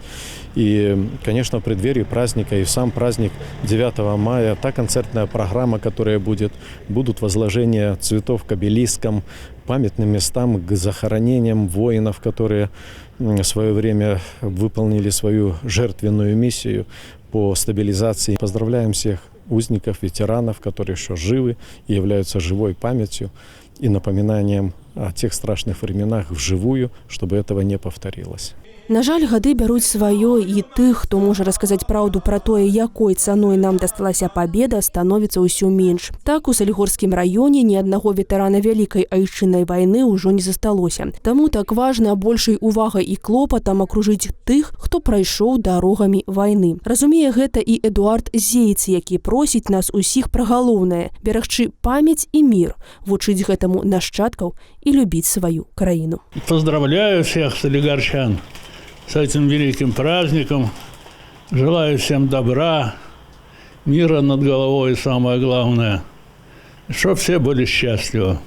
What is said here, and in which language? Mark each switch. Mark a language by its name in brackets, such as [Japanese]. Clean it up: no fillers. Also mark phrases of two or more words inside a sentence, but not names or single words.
[Russian] И, конечно, в преддверии праздника и в сам праздник 9 мая та концертная программа, которая будут возложения цветов к обелискам, памятным местам, к захоронениям воинов, которые в свое время выполнили свою жертвенную миссию по стабилизации. Поздравляем всех узников, ветеранов, которые еще живы и являются живой памятью и напоминанием о тех страшных временах вживую, чтобы этого не повторилось. [Belarusian] На жаль, гады бяруць сваё, і тых, хто можа расказаць праўду пра тое, якой цаной нам дасталася пабеда, становіцца ўсё менш. Так, у Салігорскім раёне ні аднаго ветэрана Вялікай айчыннай вайны ўжо не засталося. Таму так важна большай увагай і клопатам акружыць тых, хто прайшоў дарогамі вайны. Разумее гэта і Эдуард Зейц, які просіць нас усіх пра галоўнае – берагчы памяць і мір, вучыць гэтаму нашчадкаў і любіць сваю краіну. [Russian] Поздравляю всех солигарчан с этим великим праздником. Желаю всем добра, мира над головой, самое главное, чтобы все были счастливы.